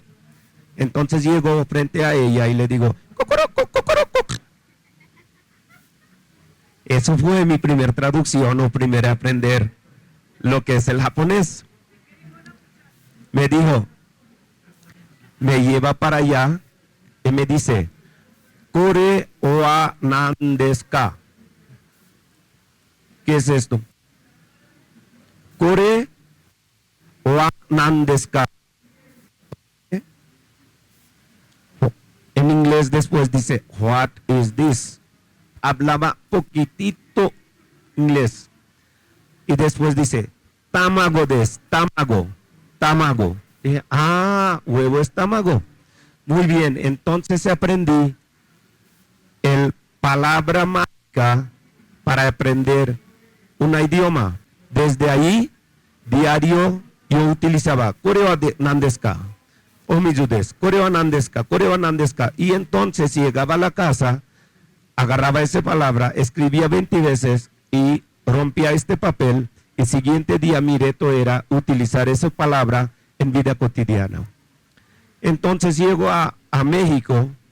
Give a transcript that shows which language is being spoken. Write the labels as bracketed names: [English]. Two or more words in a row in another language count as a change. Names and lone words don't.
[Spanish] Entonces llego frente a ella y le digo, "Cocoroco, cocoroco". Eso fue mi primer traducción o primer aprender lo que es el japonés. Me dijo, me lleva para allá y me dice, [Japanese] "これは何ですか?". [Spanish] ¿Qué es esto? [Japanese] これは何ですか? [Spanish] En inglés después dice, [English] "What is this?". [Spanish] Hablaba poquitito inglés. Y después dice, [Japanese] "卵です、卵、卵". [Spanish] Dije, huevo es tamago. Muy bien, entonces aprendí el palabra mágica para aprender un idioma. Desde ahí, diario, yo utilizaba [Japanese] "これは何ですか? お水です。これは何ですか？これは何ですか?". [Spanish] Y entonces llegaba a la casa, agarraba esa palabra, escribía 20 veces y rompía este papel. El siguiente día mi reto era utilizar esa palabra en vida cotidiana. Entonces llego a México.